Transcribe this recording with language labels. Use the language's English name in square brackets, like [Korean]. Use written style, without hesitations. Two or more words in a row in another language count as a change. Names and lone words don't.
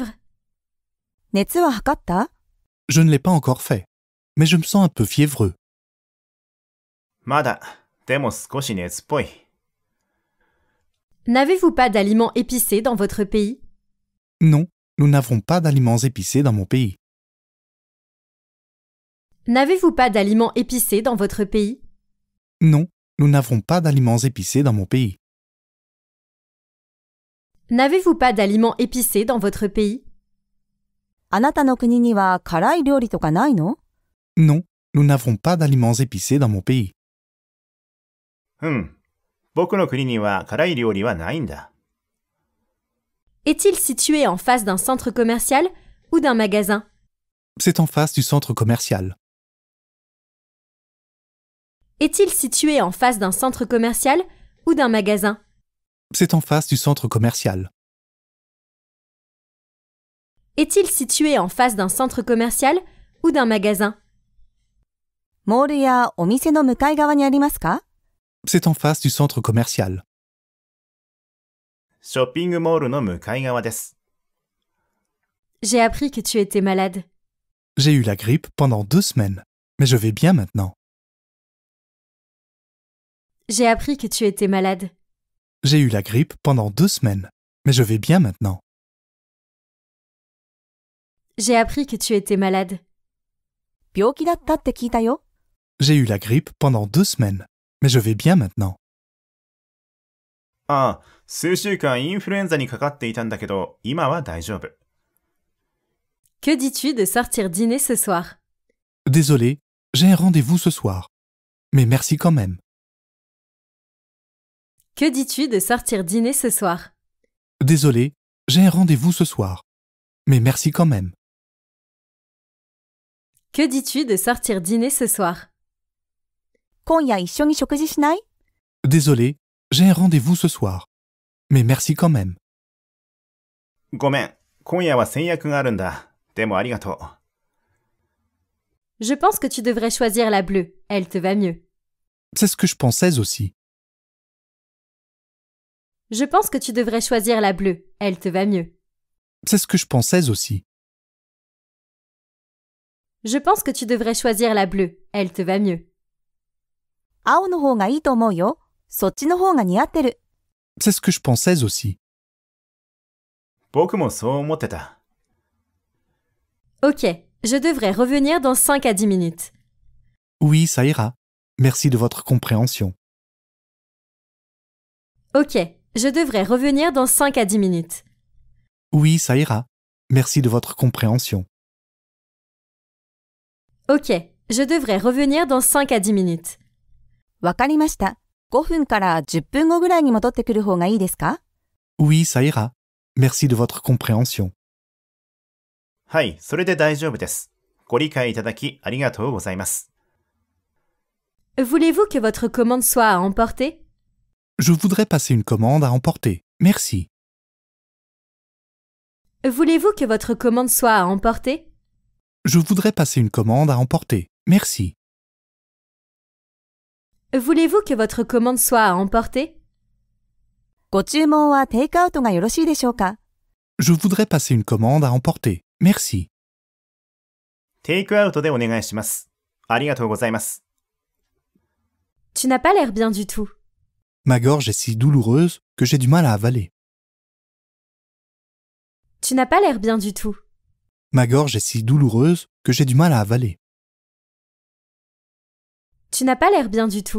[Japanese] 熱は測った？ [French] Je ne l'ai pas encore fait, mais je me sens un peu fiévreux. [Japanese] まだ。でも少し熱っぽい。 [French] N'avez-vous pas d'aliments épicés dans votre pays? Non, nous n'avons pas d'aliments épicés dans mon pays. N'avez-vous pas d'aliments épicés dans votre pays? Non, nous n'avons pas d'aliments épicés dans mon pays. N'avez-vous pas d'aliments épicés dans votre pays? [Japanese] あなたの国には辛い料理とかないの？ [French] Non, nous n'avons pas d'aliments épicés dans mon pays. [Japanese] うん。僕の国には辛い料理はないんだ。 [French] Est-il situé en face d'un centre commercial ou d'un magasin? C'est en face du centre commercial. Est-il situé en face d'un centre commercial ou d'un magasin? C'est en face du centre commercial. Est-il situé en face d'un centre commercial ou d'un magasin? [Japanese] モールやお店の向かい側にありますか？ [French] C'est en face du centre commercial. [Japanese] ショッピングモールの向かい側です。 [French] J'ai appris que tu étais malade. J'ai eu la grippe pendant 2 semaines, mais je vais bien maintenant. J'ai appris que tu étais malade. J'ai eu la grippe pendant 2 semaines, mais je vais bien maintenant. J'ai appris que tu étais malade. [Japanese] 病気だったって聞いたよ。 [French] J'ai eu la grippe pendant 2 semaines, mais je vais bien maintenant. [Japanese] ああ、数週間インフルエンザにかかっていたんだけど、今は大丈夫。 [French] Que dis-tu de sortir dîner ce soir? Désolé, j'ai un rendez-vous ce soir. Mais merci quand même. Que dis-tu de sortir dîner ce soir? Désolé, j'ai un rendez-vous ce soir. Mais merci quand même. Que dis-tu de sortir dîner ce soir? [Japanese] 今夜一緒に食事しない？ [French] Désolé, j'ai un rendez-vous ce soir. Mais merci quand même. [Japanese] ごめん、今夜は先約があるんだ。でもありがとう。 [French] Je pense que tu devrais choisir la bleue, elle te va mieux. C'est ce que je pensais aussi. Je pense que tu devrais choisir la bleue, elle te va mieux. C'est ce que je pensais aussi. Je pense que tu devrais choisir la bleue, elle te va mieux. [Japanese] 青の方がいいと思うよ。そっちの方が似合ってる。 [French] C'est ce que je pensais aussi. [Japanese] 僕もそう思ってた。 [French] Ok, je devrais revenir dans 5 à 10 minutes. Oui, ça ira. Merci de votre compréhension. Ok, je devrais revenir dans 5 à 10 minutes. Oui, ça ira. Merci de votre compréhension. Ok, je devrais revenir dans 5 à 10 minutes. [Japanese] わかりました。5分から10分後ぐらいに戻ってくる方がいいですか？ [French] Oui, ça ira. Merci de votre compréhension. [Japanese] はい、それで大丈夫です。ご理解いただきありがとうございます。 [French] Voulez-vous que votre commande soit à emporter? Je voudrais passer une commande à emporter. Merci. Voulez-vous que votre commande soit à emporter? Je voudrais passer une commande à emporter. Merci. Voulez-vous que votre commande soit à emporter? [Japanese] ご注文はテイクアウトがよろしいでしょうか？ [French] Je voudrais passer une commande à emporter. Merci. [Japanese] テイクアウトでお願いします。ありがとうございます。 [French] Tu n'as pas l'air bien du tout. Ma gorge est si douloureuse que j'ai du mal à avaler. Tu n'as pas l'air bien du tout. Ma gorge est si douloureuse que j'ai du mal à avaler. Tu n'as pas l'air bien du tout.